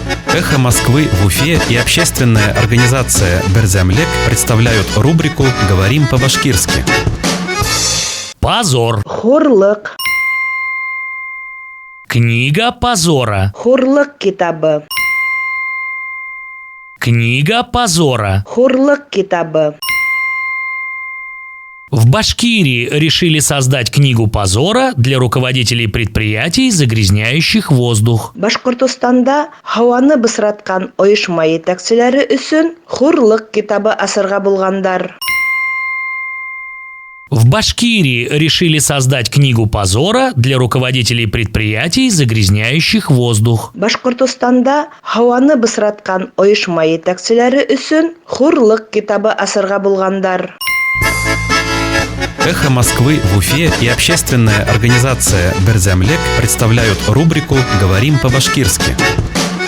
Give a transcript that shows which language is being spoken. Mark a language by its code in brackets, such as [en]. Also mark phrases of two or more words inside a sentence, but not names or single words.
[ru] «Эхо Москвы» в Уфе и общественная организация «Берзямлек» представляют рубрику «Говорим по-башкирски». Позор. [ba] Хурлык. [ru] Книга позора. [ba] Хурлык китабы. [ru] Книга позора. [ba] Хурлык китабы. [ru] В Башкирии решили создать книгу позора для руководителей предприятий, загрязняющих воздух. [ba] Башкортостанда һаваны бысраткан оешма етәкчеләре өчен хурлык китабы асырга булгандар. [ru] В Башкирии решили создать книгу позора для руководителей предприятий, загрязняющих воздух. [ba] Башкортостанда һаваны бысраткан оешма етәкчеләре өчен хурлык китабы асырга булгандар. [ru] «Эхо Москвы» в Уфе и общественная организация «Берзямлек» представляют рубрику «Говорим по-башкирски».